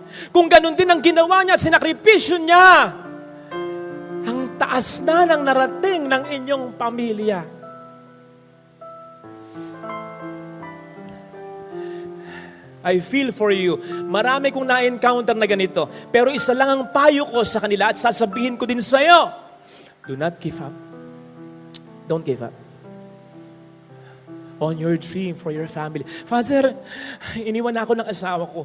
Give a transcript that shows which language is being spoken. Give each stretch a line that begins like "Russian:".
Filipino: Kung ganun din ang ginawa niya at sinakripisyo niya, ang taas na ng narating ng inyong pamilya.
English: I feel for you.
Filipino: Marami kong na-encounter na ganito. Pero isa lang ang payo ko sa kanila at sasabihin ko din sa iyo.
English: Do not give up. Don't give up on your dream for your family.
Filipino: Father, iniwan ako ng asawa ko.